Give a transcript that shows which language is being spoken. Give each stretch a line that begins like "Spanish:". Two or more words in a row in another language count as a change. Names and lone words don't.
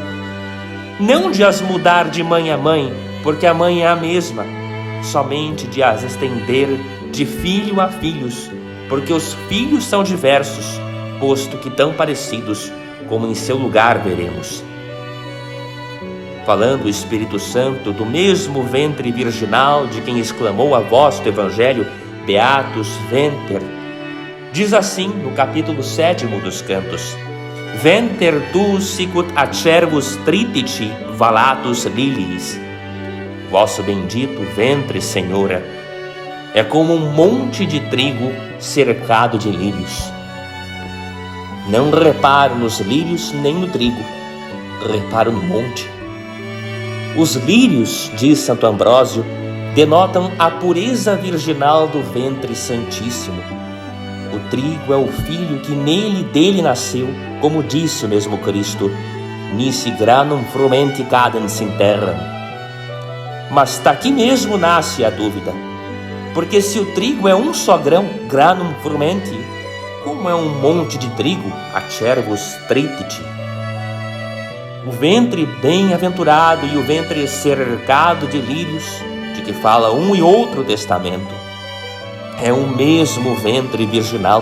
Portuguese: Não de as mudar de mãe a mãe, porque a mãe é a mesma, somente de as estender de filho a filhos, porque os filhos são diversos, posto que tão parecidos, como em seu lugar veremos. Falando o Espírito Santo do mesmo ventre virginal de quem exclamou a voz do Evangelho,
Latin: Beatus Venter,
Portuguese: diz assim no capítulo 7 dos Cantos:
Latin: Venter tu sicut acervus tritici valatus liliis.
Portuguese: Vosso bendito ventre, Senhora, é como um monte de trigo cercado de lírios. Não reparo nos lírios nem no trigo, reparo no monte. Os lírios, diz Santo Ambrósio, denotam a pureza virginal do ventre santíssimo. O trigo é o filho que dele nasceu, como disse o mesmo Cristo,
Latin: nisi granum frumenti cadens in terra.
Portuguese: Mas daqui mesmo nasce a dúvida, porque se o trigo é um só grão,
Latin: granum frumenti,
Portuguese: como é um monte de trigo,
Latin: acervus tritici?
Portuguese: O ventre bem-aventurado e o ventre cercado de lírios, de que fala um e outro testamento. É o mesmo ventre virginal.